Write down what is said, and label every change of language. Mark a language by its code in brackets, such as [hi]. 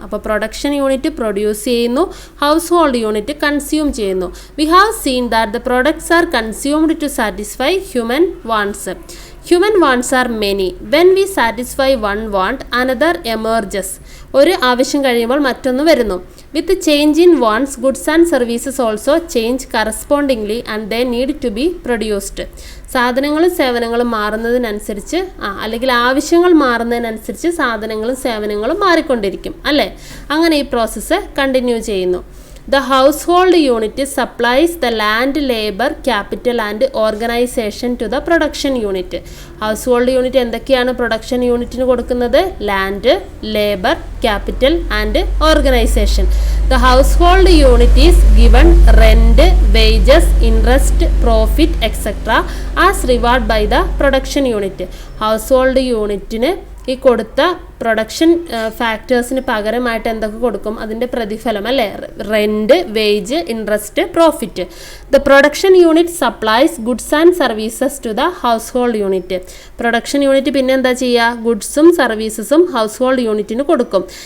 [ml] അപ്പോൾ production unit produce ചെയ്യുന്നു, house hold unit consume ചെയ്യുന്നു. [en] We have seen that the products are consumed to satisfy human wants. Human wants are many. When we satisfy one want, another emerges. [ml] ഒരു ആവശ്യം കഴിയുമ്പോൾ മറ്റൊന്ന് വരുന്നു. [en] With change in wants, goods and services also change correspondingly and they need to be produced. [ml] സാധനങ്ങളും സേവനങ്ങളും മാറുന്നതിനനുസരിച്ച് അല്ലെങ്കിൽ ആവശ്യങ്ങൾ മാറുന്നതിനനുസരിച്ച് സാധനങ്ങളും സേവനങ്ങളും മാറിക്കൊണ്ടിരിക്കും അല്ലേ? അങ്ങനെ ഈ പ്രോസസ്സ് കണ്ടിന്യൂ ചെയ്യുന്നു. [en] The household unit supplies the land, labor, capital and organization to the production unit. [ml] Household unit എന്തൊക്കെയാണ് പ്രൊഡക്ഷൻ യൂണിറ്റിന് കൊടുക്കുന്നത്? [en] Land, labour, capital and organisation. The household unit is given rent, wages, interest, profit, etc. as reward by the production unit. [ml] Household യൂണിറ്റിന് ഈ കൊടുത്ത production ഫാക്ടേഴ്സിന് പകരമായിട്ട് എന്തൊക്കെ കൊടുക്കും? അതിൻ്റെ പ്രതിഫലം അല്ലേ? Rent, wage, interest, profit. [en] The production unit supplies goods and services to the household unit. [ml] Production unit പിന്നെ എന്താ ചെയ്യുക? ഗുഡ്സും സർവീസസും ഹൗസ് ഹോൾഡ് യൂണിറ്റിന് കൊടുക്കും.